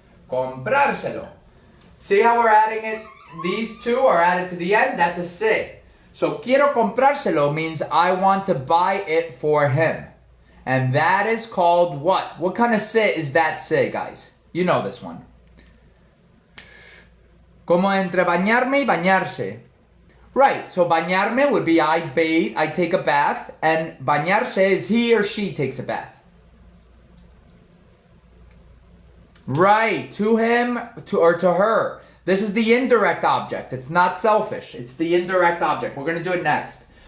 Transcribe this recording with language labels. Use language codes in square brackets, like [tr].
[en] Comprárselo. See how we're adding it? These two are added to the end. That's a se. So [es] quiero comprárselo [en] means I want to buy it for him. And that is called what? What kind of se is that se, guys? You know this one. [es] Como entre bañarme y bañarse. [en] Right, so bañarme would be I bathe, I take a bath, and bañarse is he or she takes a bath. Right, to him or to her. This is the indirect object. It's not selfish. It's the indirect object. We're going to do it next.